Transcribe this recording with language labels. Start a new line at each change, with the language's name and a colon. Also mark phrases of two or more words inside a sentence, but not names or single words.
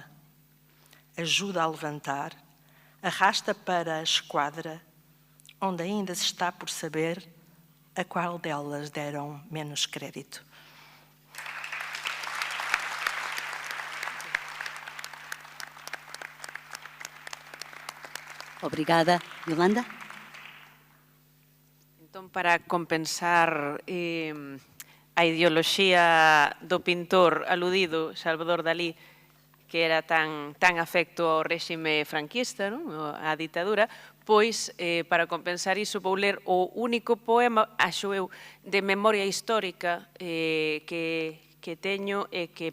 Portuguese: Ajuda a levantar, arrasta para a esquadra, onde ainda se está por saber a qual delas deram menos crédito. Obrigada. Yolanda?
Galician: Entón, para compensar a ideoloxía do pintor aludido, Salvador Dalí, que era tan afecto ao réxime franquista, non? A ditadura, pois, para compensar iso, vou ler o único poema, axo eu, de memoria histórica que teño e que